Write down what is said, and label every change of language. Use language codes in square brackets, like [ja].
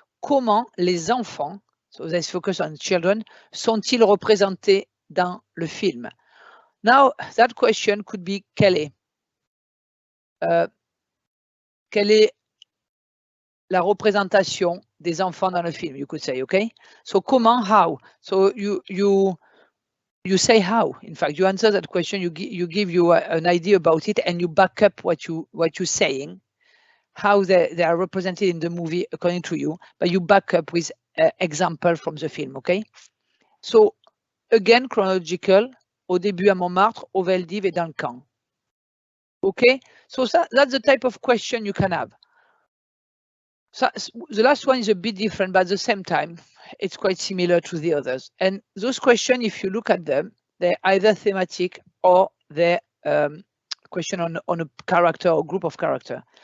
[fr] Comment les enfants, [en] so let's focus on children, [fr] sont-ils représentés dans le film? [en] Now, that question could be [fr] quelle est? Quelle est la représentation des enfants dans le film, [en] you could say, okay? So comment, how? So you say how. In fact, you answer that question, you give you an idea about it, and you back up what you're saying, how they are represented in the movie according to you, but you back up with example from the film, okay? So again, chronological, [fr] au début à Montmartre, au Veldiv et dans le camp. [en] Okay, so that's the type of question you can have. So the last one is a bit different, but at the same time, it's quite similar to the others. And those questions, if you look at them, they're either thematic or they're question on a character or group of character.